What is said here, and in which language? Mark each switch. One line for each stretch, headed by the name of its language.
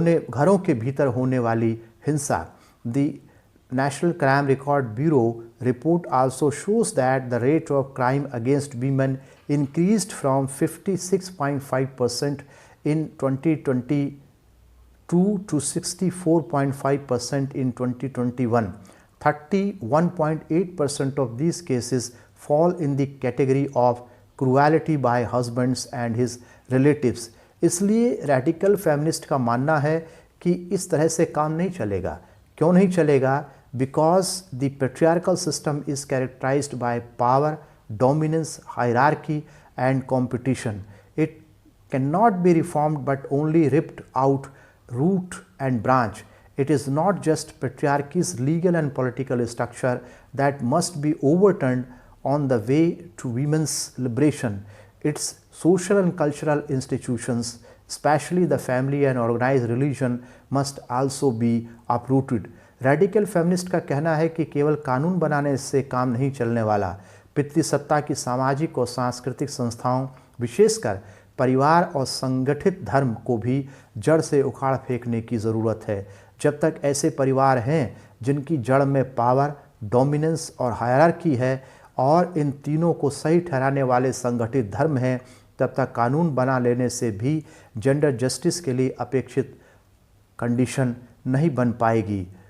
Hindi: घरों के भीतर होने वाली हिंसा।
English: The National Crime Record Bureau report also shows that the rate of crime against women increased from 56.5% in 2022 to 64.5% in 2021. 31.8% of these cases fall in the category of cruelty by husbands and his relatives.
Hindi: इसलिए radical feminist का मानना है कि इस तरह से काम नहीं चलेगा। क्यों नहीं चलेगा?
English: Because the patriarchal system is characterised by power, dominance, hierarchy and competition. cannot be reformed but only ripped out root and branch. It is not just patriarchy's legal and political structure that must be overturned on the way to women's liberation. Its social and cultural institutions, especially the family and organized religion, must also be uprooted.
Hindi: Radical feminist का कहना है कि केवल कानून बनाने से काम नहीं चलने वाला, पितृसत्ता की सामाजिक और सांस्कृतिक संस्थाओं, विशेषकर परिवार और संगठित धर्म को भी जड़ से उखाड़ फेंकने की ज़रूरत है। जब तक ऐसे परिवार हैं जिनकी जड़ में पावर, डोमिनेंस और हायरार्की है और इन तीनों को सही ठहराने वाले संगठित धर्म हैं, तब तक कानून बना लेने से भी जेंडर जस्टिस के लिए अपेक्षित कंडीशन नहीं बन पाएगी।